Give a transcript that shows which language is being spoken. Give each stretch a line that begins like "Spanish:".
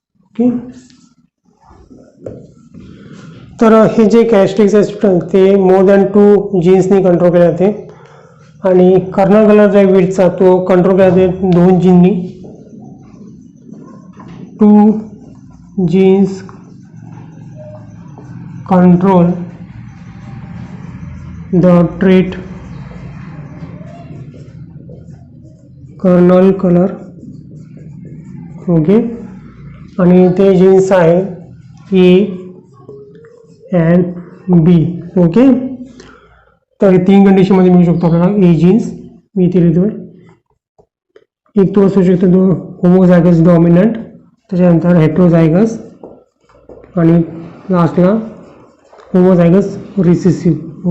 Marathi: Okay, तर हे जे कॅरेक्टरिस्टिक्स आहेत ते मोर दॅन 2 जीन्सनी कंट्रोल केले जाते आणि कर्नल कलर जो आहे व्हीटचा तो कंट्रोल केला जाते 2 जीननी.
English: 2 genes control the trait kernel colour.
Marathi: Okay, आणि ते जीन्स आहे ए अँड बी. ओके, तर 3 कंडिशनमध्ये मिळू शकतो आपल्याला ए जीन्स. मी इथे लिहितोय. एक तो असू शकतो तो होमोझायगस डॉमिनंट, त्याच्यानंतर हेट्रोझायगस आणि लास्टला होमोझायगस रिसेसिव्ह.